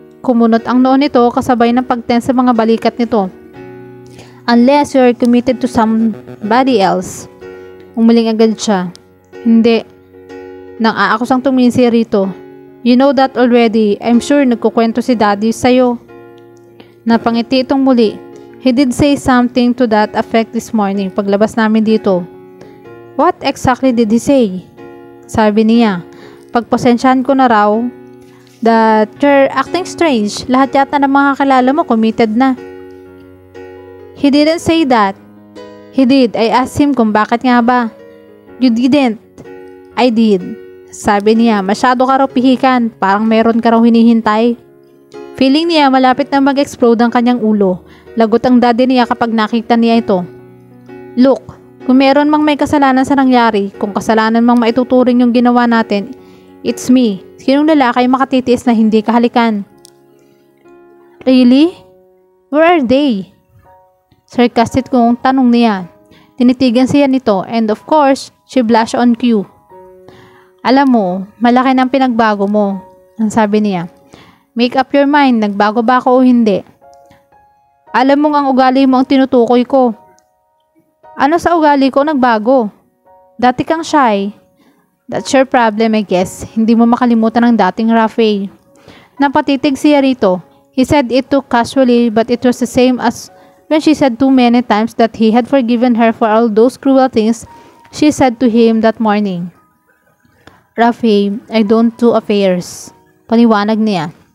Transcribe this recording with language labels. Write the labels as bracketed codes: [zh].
[tl] Kumunot ang noo nito kasabay ng pagtense sa mga balikat nito. [en] Unless you're committed to somebody else. [tl] Umuling agad siya. Hindi. Nang aakusang tumingin siya rito. [en] You know that already. I'm sure [tl] nagkukwento si Daddy sa'yo. Napangiti itong muli. [en] He did say something to that effect this morning [tl] paglabas namin dito. [en] What exactly did he say? [tl] Sabi niya. Pagpasensyahan ko na raw [en] that you're acting strange. [tl] Lahat yata ng mga kakilala mo committed na. [en] He didn't say that. He did. I asked him [tl] kung bakit nga ba. [en] You didn't. I did. [tl] Sabi niya, masyado ka raw pihikan. Parang meron ka raw hinihintay. Feeling niya malapit na mag-explode ang kanyang ulo. Lagot ang daddy niya kapag nakita niya ito. Look, kung meron mang may kasalanan sa nangyari, kung kasalanan mang maituturing yung ginawa natin, [en] it's me. [tl] Sinong lalaki ay makatitiis na hindi kahalikan? [en] Really? Where are they? [tl] Sarcastic kong tanong niya. Tinitigan siya nito [en] and of course, she blushed on cue. [tl] Alam mo, malaki ng pinagbago mo, ang sabi niya. [en] Make up your mind, [tl] nagbago ba ako o hindi? Alam mong ang ugali mo ang tinutukoy ko. Ano sa ugali ko nagbago? Dati kang shy. [en] That's your problem, I guess. [tl] Hindi mo makalimutan ang dating Rafi. Napatitig siya rito. [en] He said it too casually but it was the same as when she said too many times that he had forgiven her for all those cruel things she said to him that morning. Rafi, I don't do affairs. [tl] Paniwanag niya.